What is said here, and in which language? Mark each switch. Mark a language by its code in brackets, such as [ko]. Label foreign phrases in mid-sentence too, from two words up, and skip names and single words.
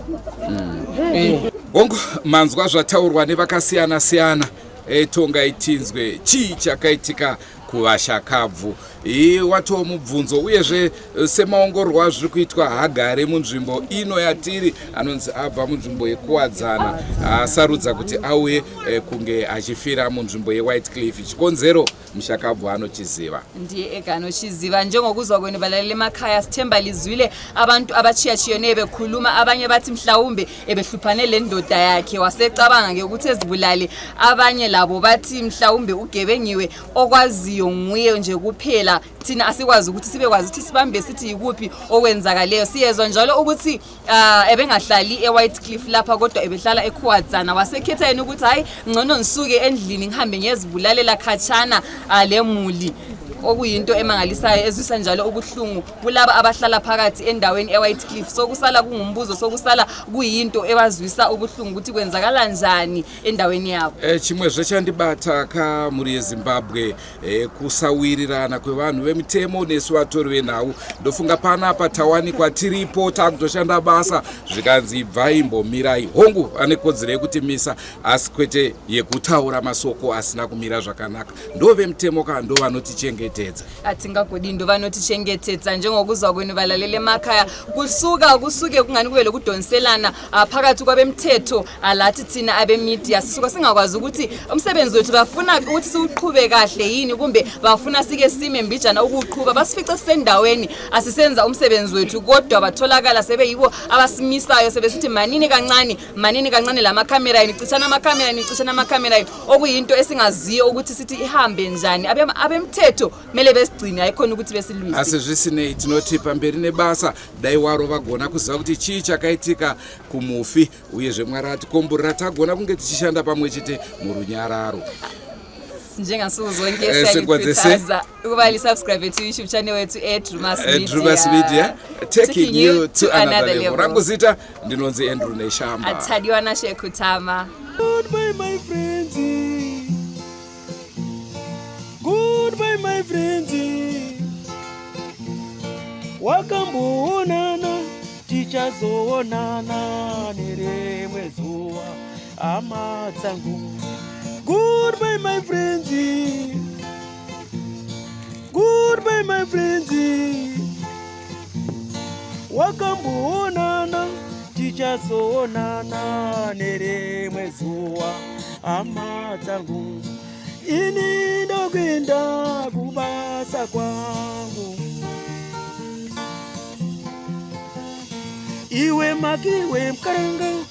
[sn] hongu manzwa zvataurwa nevakasiyana-siyana tonga itinzwe chii chakaitika kuvashakabvu watowo mubvunzo uyezve semaongororwa zviri kuitwa Harare munzvimbo ino yatiri anonzi abva munzvimbo yekuwadzana asarudza kuti auye kunge achifira munzvimbo yeWhitecliff. Chikonzero mushakabvu anochiziva, ndiye ega anochiziva. [nd] Njengokuzwa kwenu balaleli emakhaya sithemba lizwile abantu abachiya-chiyene bekhuluma, abanye bathi mhlawumbe ebehluphane le ndoda yakhe wasecabanga ke ukuthi ezibulale, abanye labo bathi mhlawumbe ugebengiwe okwaziyo loyo nguye nje kuphela thina asikwazi ukuthi sibekwazi ukuthi sibambe sithi yikuphi okwenzakaleyo. Siyezwa njalo ukuthi ebengahlali eWhite Cliff lapha kodwa ebehlala eKhuwadzana wasekhetha yena ukuthi hayi ngcono ngisuke endlini ngihambe ngezibulalela khatshana lemuli, okuyinto emangalisayo ezwisa njalo ubuhlungu kulaba abahlala phakathi endaweni eWhite Cliff. Sokusala kungumbuzo, sokusala kuyinto ebazwisa ubuhlungu ukuthi kwenzakala njani endaweni yabo. [sn] Chimwe zvechandibata ka muri yeZimbabwe kusawirirana kwevanhu vemitemo nesu vatori venhau. Ndofunga panapa tawanikwa tiripo takutoshanda basa zvikanzi ibvai imbomirai. Hongu ane kodzero yekuti misa asi kwete yekutaura masoko asina kumira zvakanaka. Ndo vemitemo ka ndo vanotichengetedza. Atingagodi ndo vanotichengetedza [nd] njengokuzwa kwenu valalele emakhaya kusuke kungani kube lokudonselana phakathi kwabemthetho alathi thina abemedia sisuka singakwazi ukuthi umsebenzi wethu bafuna ukuthi siuqhube kahle yini kumbe bafuna sike sime mbijana ukuqhubha. Basifica sisendaweni asisenza umsebenzi wethu kodwa batholakala sebeyibo abasimisayo sebesithi manini kancane lamakamera nicishana amakamera okuyinto esingaziyo ukuthi sithi ihambe njani. Abemthetho mele besigcine ayikhona ukuthi besilwise. [sn] Asizvisinei tinoti pamberi nebasa dai waro vagona kuziva kuti chii chakaitika kumufi uyezve Mwari atikomborera tagona kunge tichishanda pamwe chete murunyararo. [nd] Njengansuku zonke siyalikhuthaza ukuba lisubscribe [en] to YouTube channel [nd] wethu Drewmas [en] Media, taking you to another level. [sn] Ranguzita ndinonzi Andrew Neshamba. Athadiwana Shekutama. [en] Goodbye my friends. Goodbye my friends. [sn] Wakamboonana tichazoonana nerimwe zuva hama dzangu. [en] Goodbye my friends. Goodbye my friends. [sn] Wakamboonana tichazoonana nerimwe zuva hama dzangu. Ini ndokwenda kubasa kwangu. Iwe makiwe mkaranga.